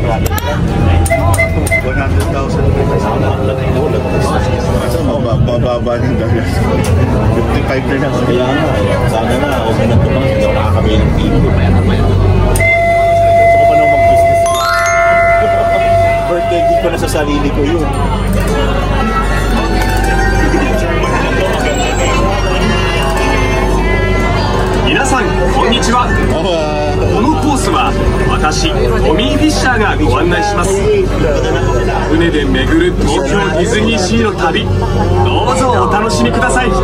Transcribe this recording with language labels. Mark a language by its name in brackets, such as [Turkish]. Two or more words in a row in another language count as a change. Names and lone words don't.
[Filipino] Bababa ng dagat. 55 na lang. Sana na, okay na ito lang. Hindi ako nakakabili ng TV. Gusto ko pa nang mag-business. [English] Birthday gift [Filipino] ko na sa sarili ko yun. [Japanese] 皆さんこんにちは。このコースは私トミー・フィッシャーがご案内します。船で巡る東京ディズニーシーの旅、どうぞお楽しみください。